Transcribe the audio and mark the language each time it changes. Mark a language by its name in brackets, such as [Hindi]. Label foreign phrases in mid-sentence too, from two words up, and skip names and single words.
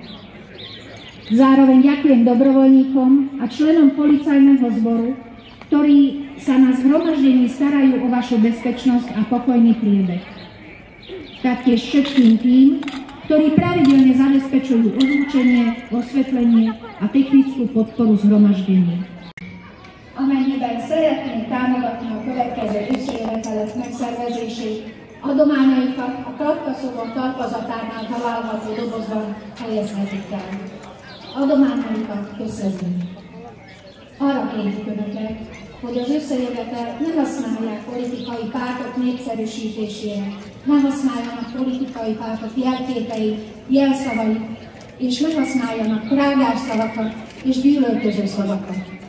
[Slovak] Zároveň ďakujem dobrovoľníkom a členom policajného zboru, ktorí sa na zhromaždení starajú o vašu bezpečnosť a pokojný priebeh. Taktiež všetkým tým, ktorí pravidelne zabezpečujú ozvučenie, osvetlenie a technickú podporu zhromaždení. [Hungarian] Amennyiben szeretnénk támogatni a következő összejövetelet megszervezését, adományaikat a Klapkaszobor talpazatánál található dobozban helyezhetik el. Adományaikat köszönjük. Arra kérjük Önöket, hogy az összejövetel ne használják politikai pártok népszerűsítésére, ne használjanak politikai pártok jelképeit, jelszavait, és ne használjanak trágás szavakat és gyűlölköző szavakat.